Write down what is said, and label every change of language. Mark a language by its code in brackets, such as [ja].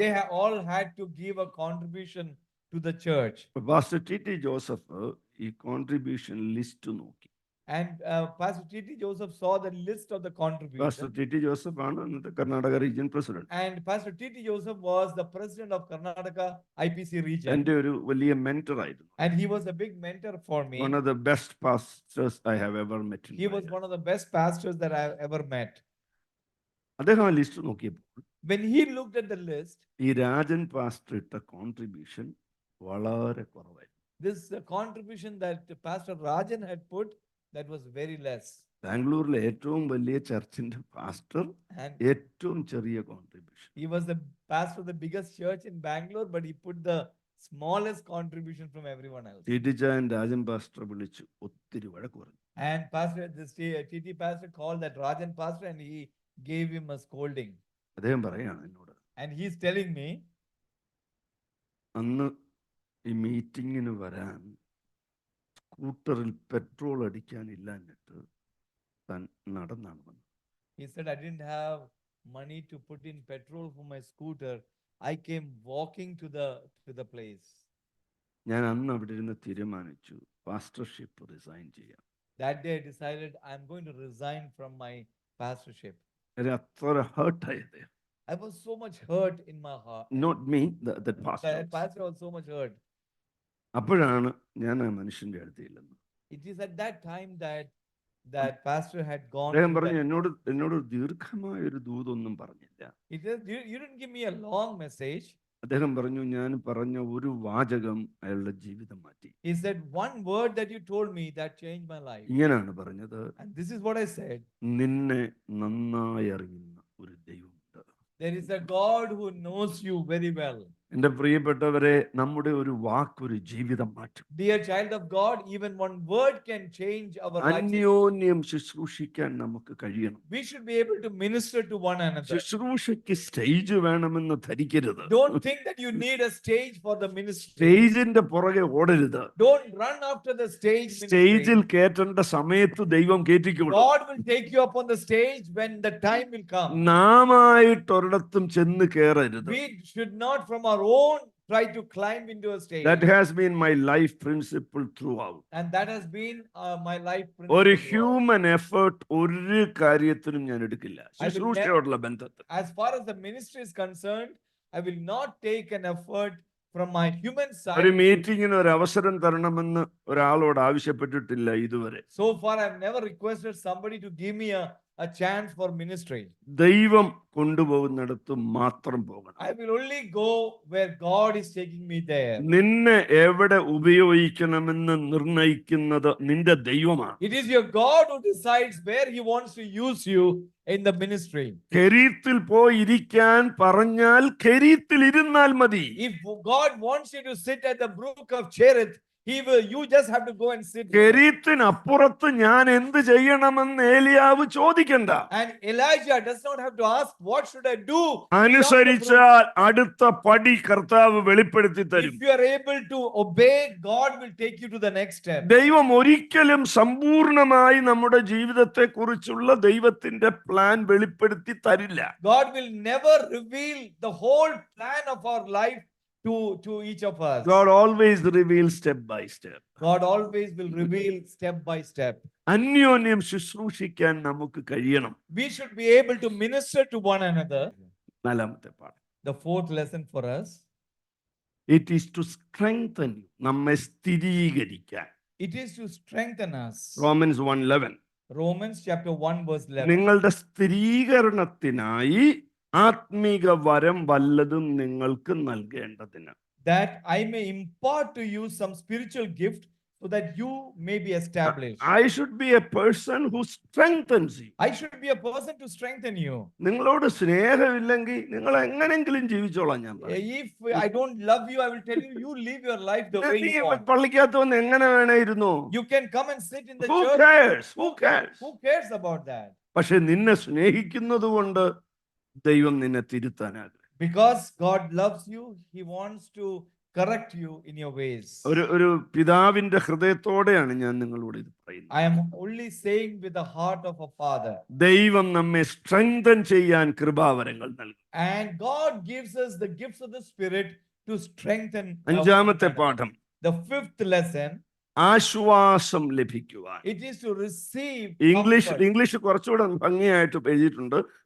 [en] they all had to give a contribution to the church. [ml] Pastor TT Joseph ഈ contribution list നോക്കി. [en] And Pastor T.T. Joseph saw the list of the [ml] pastor [en] contribution. [ml] TT Joseph ആണ് അന്നത്തെ Karnataka region president. [en] And Pastor T.T. Joseph was the president of Karnataka IPC region. [ml] എന്റെ ഒരു വലിയ mentor ആയിരുന്നു. [en] And he was a big mentor for me. One of the best pastors I have ever met in He my was life. one of the best pastors that I have ever met. [ml] അദ്ദേഹം ആ list നോക്കിയപ്പോൾ [en] When he looked at the list, [ml] ഈ Rajan pastor ഇട്ട contribution വളരെ കുറവായിരുന്നു. [en] this contribution that Pastor Rajan had put, that was very less. [ml] ബാംഗ്ലൂരിലെ ഏറ്റവും വലിയ ചർച്ചിന്റെ പാസ്റ്റർ [en] And [ml] ഏറ്റവും ചെറിയ contribution. [en] he was the pastor of the biggest church in Bangalore, but he put the smallest contribution from everyone else. [ml] TT ചായൻ Rajan pastor വിളിച്ചു ഒത്തിരി വഴക്ക് പറഞ്ഞു. [en] And this TT pastor called that Rajan pastor and he gave him a scolding. [ml] അദ്ദേഹം പറയാണ് എന്നോട്, [en] And he's telling me, [ml] അന്ന് ഈ മീറ്റിങ്ങിന് വരാൻ സ്കൂട്ടറിൽ പെട്രോൾ അടിക്കാനില്ല എന്നിട്ട് താൻ നടന്നാണ് വന്നത്. [en] he said, I didn't have money to put in petrol for my scooter. I came walking to the place. [ml] ഞാൻ അന്ന് അവിടെ ഇരുന്ന് തീരുമാനിച്ചു പാസ്റ്റർഷിപ്പ് റിസൈൻ ചെയ്യാം. [en] That day I decided I'm going to resign from my pastorship. [ml] അത്ര ഹേർട്ടായത്. [en] I was so much hurt in my heart. Not me, that pastor. That pastor was so much hurt. [ml] അപ്പോഴാണ് ഞാൻ ആ മനുഷ്യന്റെ അടുത്ത് ചെല്ലുന്നത്. [en] It is at that time that pastor had gone. [ml] അദ്ദേഹം [en] to [ml] പറഞ്ഞു, [en] that- [ml] എന്നോട് ദീർഘമായ ഒരു ദൂതൊന്നും പറഞ്ഞില്ല. [en] It is, you didn't give me a long message. [ml] അദ്ദേഹം പറഞ്ഞു, ഞാൻ പറഞ്ഞ ഒരു വാചകം അയാളുടെ ജീവിതം മാറ്റി. [en] He said, one word that you told me that changed my life. [ml] ഇങ്ങനെയാണ് പറഞ്ഞത്, [en] And this is what I said. [ml] നിന്നെ നന്നായി അറിയുന്ന ഒരു ദൈവമുണ്ട്. [en] There is a God who knows you very well. [ml] എൻ്റെ പ്രിയപ്പെട്ടവരെ, നമ്മുടെ ഒരു വാക്കൊരു ജീവിതം മാറ്റും. [en] Dear child of God, even one word can change our lives. [ml] അന്യോന്യം ശുശ്രൂഷിക്കാൻ നമുക്ക് കഴിയണം. [en] We should be able to minister to one another. [ml] ശുശ്രൂഷയ്ക്ക് സ്റ്റേജ് വേണമെന്ന് ധരിക്കരുത്. [en] Don't think that you need a stage for the ministry. [ml] സ്റ്റേജിന്റെ പുറകെ ഓടരുത്. [en] Don't run after the stage [ml] സ്റ്റേജിൽ [en] ministry. [ml] കയറ്റേണ്ട സമയത്ത് ദൈവം കയറ്റിക്കോളും. [en] God will take you up on the stage when the time will come. [ml] നാമായിട്ട് ഒരിടത്തും ചെന്ന് കയറരുത്. [en] We should not from our own try to climb into a stage. That has been my life principle throughout. And that has been my life [ml] ഒരു [en] principle. [ml] Human effort ഒരു കാര്യത്തിനും ഞാൻ എടുക്കില്ല ശുശ്രൂഷയോടുള്ള ബന്ധത്തിൽ. [en] As far as the ministry is concerned, I will not take an effort from my human [ml] ഒരു [en] side. [ml] മീറ്റിങ്ങിന് ഒരു അവസരം തരണമെന്ന് ഒരാളോട് ആവശ്യപ്പെട്ടിട്ടില്ല ഇതുവരെ. [en] So far, I've never requested somebody to give me a chance for ministry. [ml] ദൈവം കൊണ്ടുപോകുന്നിടത്ത് മാത്രം പോകണം. [en] I will only go where God is taking me there. [ml] നിന്നെ എവിടെ ഉപയോഗിക്കണമെന്ന് നിർണയിക്കുന്നത് നിന്റെ ദൈവമാണ്. [en] It is your God who decides where He wants to use you in the ministry. [ml] കെരീത്തിൽ പോയി ഇരിക്കാൻ പറഞ്ഞാൽ കെരീത്തിൽ ഇരുന്നാൽ മതി. [en] If God wants you to sit at the brook of Cherith, He will. You just have to go and sit. [ml] കെരീത്തിനപ്പുറത്ത് ഞാൻ എന്ത് ചെയ്യണമെന്ന് ഏലിയാവ് ചോദിക്കണ്ട. [en] And Elijah does not have to ask, what should I do? [ml] അനുസരിച്ചാൽ അടുത്ത പടി കർത്താവ് വെളിപ്പെടുത്തി തരും. [en] If you are able to obey, God will take you to the next step. [ml] ദൈവം ഒരിക്കലും സമ്പൂർണമായി നമ്മുടെ ജീവിതത്തെ കുറിച്ചുള്ള ദൈവത്തിന്റെ പ്ലാൻ വെളിപ്പെടുത്തി തരില്ല. [en] God will never reveal the whole plan of our life to each of us. God always reveals step by step. God always will reveal step by step. [ml] അന്യോന്യം ശുശ്രൂഷിക്കാൻ നമുക്ക് കഴിയണം. [en] We should be able to minister to one another. [ml] നാലാമത്തെ പാഠം. [en] The fourth lesson for us. It is to strengthen you. [ml] നമ്മെ സ്ഥിരീകരിക്കാൻ. [en] It is to strengthen us. Romans 1:11. Romans chapter 1 verse 11. [ml] നിങ്ങളുടെ സ്ഥിരീകരണത്തിനായി ആത്മീക വരം വല്ലതും നിങ്ങൾക്ക് നൽകേണ്ടതിന്. [en] That I may impart to you some spiritual gift so that you may be established. I should be a person who strengthens you. I should be a person to strengthen you. [ml] നിങ്ങളോട് സ്നേഹമില്ലെങ്കിൽ നിങ്ങൾ എങ്ങനെങ്കിലും ജീവിച്ചോളാം. ഞാൻ [en] If I don't love you, I will tell you, you live your life the way you want. [ml] പള്ളിക്കകത്ത് വന്ന് എങ്ങനെ വേണമായിരുന്നു. [en] You can come and sit in the Who church. cares? Who cares? Who cares about that? [ml] പക്ഷെ നിന്നെ സ്നേഹിക്കുന്നത് കൊണ്ട് ദൈവം നിന്നെ തിരുത്താനാകും. [en] Because God loves you, He wants to correct you in your ways. [ml] ഒരു പിതാവിന്റെ ഹൃദയത്തോടെയാണ് ഞാൻ നിങ്ങളോട് ഇത് പറയുന്നത്. [en] I am only saying with the heart of a father. [ml] ദൈവം നമ്മെ സ്ട്രെങ്തൻ ചെയ്യാൻ കൃപാവരങ്ങൾ നൽകും. [en] And God gives us the gifts of the Spirit to strengthen. [ml] അഞ്ചാമത്തെ പാഠം. [en] The fifth lesson. [ml] ആശ്വാസം ലഭിക്കുവാൻ. [en] It is to receive. [ml] English കുറച്ചുകൂടെ ഭംഗിയായിട്ട് എഴുതിയിട്ടുണ്ട്.